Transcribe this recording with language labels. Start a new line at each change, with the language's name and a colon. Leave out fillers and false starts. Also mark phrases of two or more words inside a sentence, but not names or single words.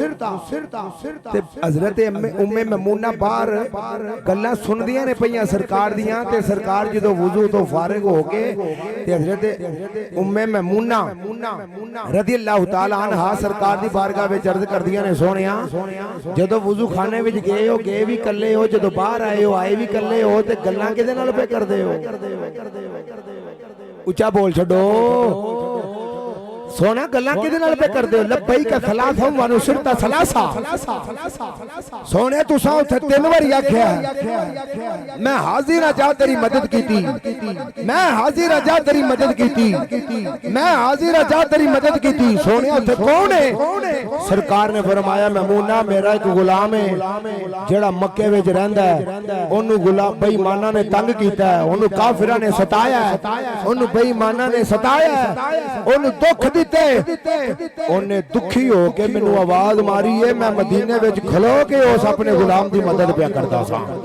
Punjabi: ਹਜ਼ਰਤ ਉੱਮੇ ਮੈਮੂਨਾ ਬਾਹਰ ਗੱਲਾਂ ਸੁਣਦੀਆਂ ਨੇ ਪਈਆਂ ਸਰਕਾਰ ਦੀਆਂ, ਤੇ ਸਰਕਾਰ ਜਦੋਂ ਵੁਜ਼ੂ ਤੋ ਫ਼ਾਰਿਗ ਹੋ ਕੇ ਤੇ ਹਜ਼ਰਤ ਉੱਮੇ ਮੈਮੂਨਾ
Arabic: رضي الله تعالى عنها
Punjabi: ਸਰਕਾਰ ਦੀ ਬਾਰਗਾਹ ਵਿਚ ਅਰਜ਼ ਕਰਦੀਆਂ ਨੇ, ਸੋਨਿਆ ਜਦੋਂ ਵੁਜ਼ੂ ਖ਼ਾਨੇ ਵਿਚ ਗਏ ਹੋ, ਗਏ ਭੀ ਕੱਲੇ ਹੋ, ਜਦੋਂ ਬਾਹਰ ਆਏ ਹੋ, ਆਏ ਭੀ ਕੱਲੇ ਹੋ, ਤੇ ਗੱਲਾਂ ਕਿਹਦੇ ਨਾਲ ਪੇ ਕਰਦੇ ਹੋ? ਉੱਚਾ ਬੋਲ ਛੱਡੋ ਸੋਨਾ, ਗੱਲਾਂ ਕਿਹਦੇ ਨਾਲ ਪੇ ਕਰਦੇ ਹੋ?
Arabic: لبيك ثلاثا و نصرة ثلاثا.
Punjabi: ਸੋਨੇ ਤੁਸਾਂ ਉੱਥੇ 3 ਬਾਰੀ ਆਖਿਆ ਮੈਂ ਹਾਜ਼ਰ ਹਾਂ, ਜਾ ਤੇਰੀ ਮਦਦ ਕੀਤੀ, ਮੈਂ ਹਾਜ਼ਰ ਹਾਂ, ਜਾ ਤੇਰੀ ਮਦਦ ਕੀਤੀ, ਮੈਂ ਹਾਜ਼ਰ ਹਾਂ, ਜਾ ਤੇਰੀ ਮਦਦ ਕੀਤੀ। ਸੋਨੇ ਉੱਥੇ ਕੌਣ ਹੈ? ਸਰਕਾਰ ਨੇ ਫ਼ਰਮਾਇਆ ਮੈਮੂਨਾ ਮੇਰਾ ਏਕ ਗ਼ੁਲਾਮ ਹੈ ਜਿਹੜਾ ਮੱਕੇ ਵਿਚ ਰਹਿੰਦਾ ਹੈ, ਓਨੂ ਗ਼ੁਲਾਮ ਬੇਈਮਾਨਾਂ ਨੇ ਤੰਗ ਕੀਤਾ ਹੈ, ਓਨੂ ਕਾਫ਼ਿਰਾਂ ਨੇ ਸਤਾਇਆ ਹੈ, ਓਨੂ ਬੇਈਮਾਨਾਂ ਨੇ ਸਤਾਇਆ ਹੈ, ਓਨੂ ਦੁੱਖ ਉਨ੍ਹੇਂ ਦੁਖੀ ਹੋ ਕੇ ਮੈਨੂ ਆਵਾਜ਼ ਮਾਰੀ ਹੈ, ਮੈਂ ਮਦੀਨੇ ਵਿਚ ਖਲੋ ਕੇ ਉਸ ਅਪਣੇ ਗ਼ੁਲਾਮ ਕੀ ਮਦਦ ਪਿਆ ਕਰਤਾ ਸਾ।